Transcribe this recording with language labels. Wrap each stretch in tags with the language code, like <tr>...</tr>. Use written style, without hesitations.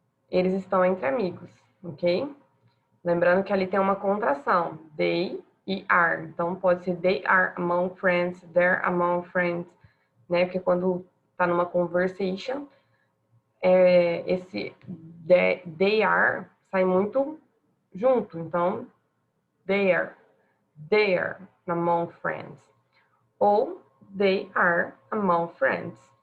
<pt>Eles estão entre amigos. Ok? Lembrando que ali tem uma contração.</pt> <en>They e are.</en> <pt>Então, pode ser</pt> <en>they are among friends, they're among friends, né?</en> <pt>Porque quando tá numa conversation, esse</pt> <en>they are</en> <pt>sai muito junto.</pt> <en>Então, they are among friends. Ou they are among friends.</en>